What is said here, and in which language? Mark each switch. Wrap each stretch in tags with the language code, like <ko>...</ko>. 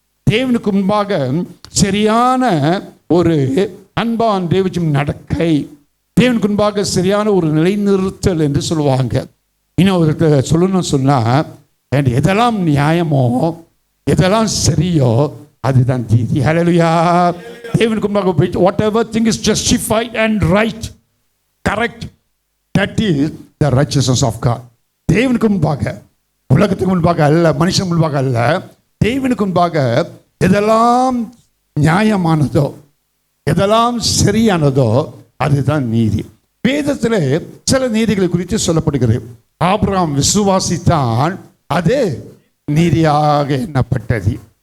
<ta>தேவனுக்கு முன்பாக சரியான ஒரு அன்பான் தேவஜீவி நடக்கை, தேவனுக்கு முன்பாக சரியான ஒரு நிலைநிறுத்தல் என்று சொல்லுவாங்க. இன்னொரு சொல்லணும்னு சொன்னால், எதெல்லாம் நியாயமோ எதெல்லாம் சரியோ அதுதான் நீதி. ஹல்லேலூயா. தேவனுக்கு முன்பாக</ta> <en>whatever thing is justified and right, correct, that is the righteousness of God.</en> <ta>தேவனுக்கு முன்பாக, உலகத்துக்கு முன்பாக அல்ல, மனுஷன் முன்பாக அல்ல, தேவனுக்கு முன்பாக எதெல்லாம் நியாயமானதோ எதெல்லாம் சரியானதோ அதுதான் நீதி. வேதத்தில் சில நீதிகளை குறித்து சொல்லப்படுகிறது. ஆபிரகாம் விசுவாசித்தான், அது நீதியாக எண்ணப்பட்டது.</ta>